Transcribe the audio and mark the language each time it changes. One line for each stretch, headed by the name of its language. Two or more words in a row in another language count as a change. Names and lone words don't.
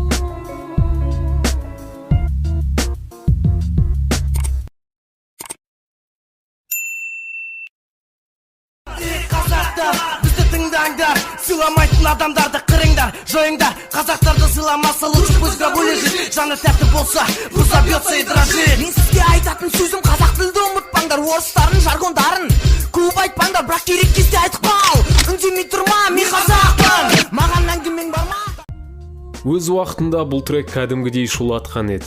Kazakh: Бізді тыңдаңдар, сыйламайтын адамдарды қырыңдар, жойыңдар. Қазақтарды сыйламаса,
Russian: лучше пусть гробу лежит.
Kazakh: Жаны тәтті болса,
Russian: забьется и дрожит.
Kazakh: Мен сізге айтатын сөзім, қазақ тілді ұмытпаңдар, орыстарын, жаргондарын көп айтпаңдар, бірақ керек кезде айтып қал. Үндемей тұрма, мен қазақпын. Маған әңгімең бар ма? Өз уақытында бұл трек кәдімгідей шулатқан еді.